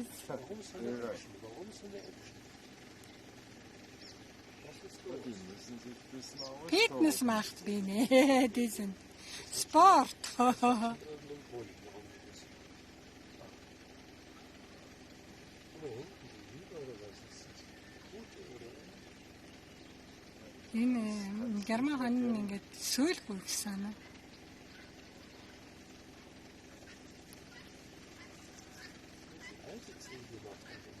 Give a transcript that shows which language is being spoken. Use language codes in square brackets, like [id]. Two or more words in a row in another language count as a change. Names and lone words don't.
[de] warum so eine Action? Warum so eine Action? Was ist los? Die müssen sich ein bisschen austoben. Fitness macht Bene, diesen Sport. Irgendein Grund, warum die das machen. Guck mal, hinten die Hühner oder was ist das? Pute oder? [mn] Энэ герман хон ингээд сөөлгүй гэсэн аа. [de] Die alte Ziege macht das.